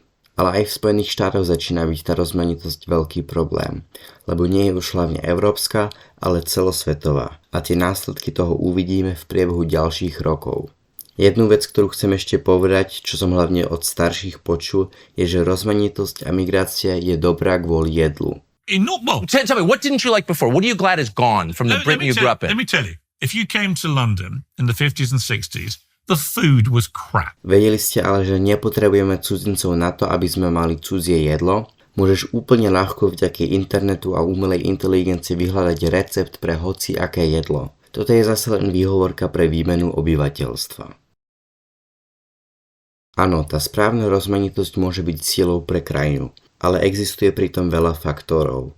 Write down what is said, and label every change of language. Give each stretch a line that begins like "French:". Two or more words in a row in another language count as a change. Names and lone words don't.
Slovak: Ale aj v Spojených štátoch začína byť tá rozmanitosť veľký problém, lebo nie je už hlavne európska, ale celosvetová. A tie následky toho uvidíme v priebehu ďalších rokov. Jednu vec, ktorú chcem ešte povedať, čo som hlavne od starších počul, je, že rozmanitosť a migrácia je dobrá kvôli jedlu.
English: Tell me, what didn't you like before? What are you glad is gone from the Britain you grew up in? Let me tell you, if you came to London in the 50s and 60s, the food was crap.
Slovak: Vedeli ste ale, že nepotrebujeme cudzincov na to, aby sme mali cudzie jedlo? Môžeš úplne ľahko vďaka internetu a umelej inteligencii vyhľadať recept pre hoci aké jedlo. Toto je zase len výhovorka pre výmenu obyvateľstva. Áno, tá správna rozmanitosť môže byť silou pre krajinu, ale existuje pritom veľa faktorov.